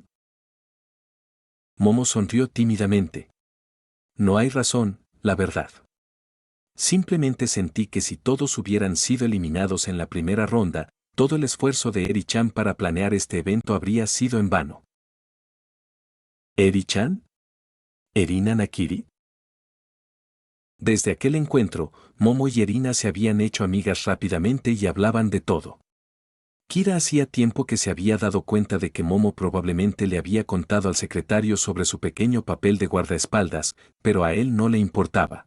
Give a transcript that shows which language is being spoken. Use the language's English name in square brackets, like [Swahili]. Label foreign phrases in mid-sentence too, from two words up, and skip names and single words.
[Spanish] Momo sonrió tímidamente. No hay razón, la verdad. Simplemente sentí que si todos hubieran sido eliminados en la primera ronda, todo el esfuerzo de Eri-chan para planear este evento habría sido en vano. ¿Eri-chan? ¿Erina Nakiri? Desde aquel encuentro, Momo y Erina se habían hecho amigas rápidamente y hablaban de todo. Kira hacía tiempo que se había dado cuenta de que Momo probablemente le había contado al secretario sobre su pequeño papel de guardaespaldas, pero a él no le importaba.